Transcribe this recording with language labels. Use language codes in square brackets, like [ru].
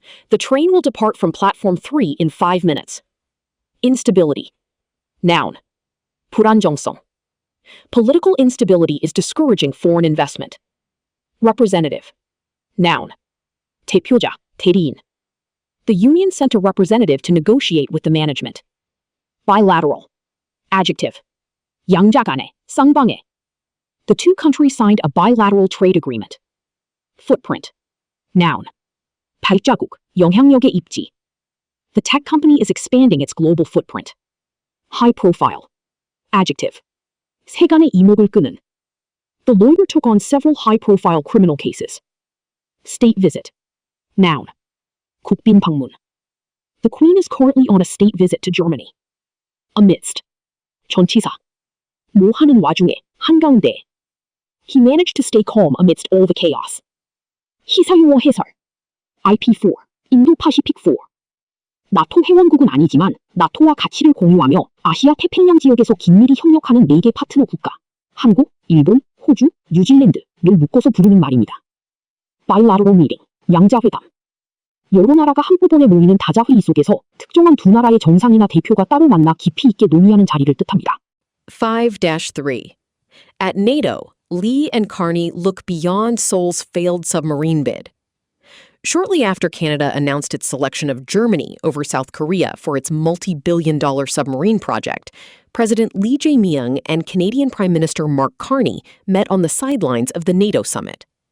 [en] The train will depart from platform 3 in 5 minutes. Instability, noun, [ko] 불안정성. [en] Political instability is discouraging foreign investment. Representative, noun, [ko] 대표자, 대리인. [en] The union sent a representative to negotiate with the management. Bilateral, adjective, [ko] 양자 간에, 쌍방에. [en] The two countries signed a bilateral trade agreement. Footprint, noun, [ko] 발자국, 영향력의 입지. [en] The tech company is expanding its global footprint. High profile, adjective, [ko] 세간의 이목을 끄는. [en] The lawyer took on several high-profile criminal cases. State visit, noun, [ko] 국빈 방문. [en] The Queen is currently on a state visit to Germany. Amidst, [ko] 전치사. 뭐 하는 와중에, 한가운데. [en] He managed to stay calm amidst all the chaos. [ko] 시사용어 해설. IP4, 인도-파시픽4. 나토 회원국은 아니지만 나토와 가치를 공유하며 아시아 태평양 지역에서 긴밀히 협력하는 4개 파트너 국가. 한국, 일본, 호주, 뉴질랜드를 묶어서 부르는 말입니다. [en] Bilateral meeting, [ko] 양자회담. 여러 나라가 한꺼번에 모이는 다자회의 속에서 특정한 두 나라의 정상이나 대표가 따로 만나 깊이 있게 논의하는 자리를 뜻합니다. 5-3. [en] At NATO, Lee and Carney look beyond Seoul's failed submarine bid. Shortly after Canada announced its selection of Germany over South Korea for its multi-billion-dollar submarine project, President Lee Jae-myung and Canadian Prime Minister Mark Carney met on the sidelines of the NATO summit.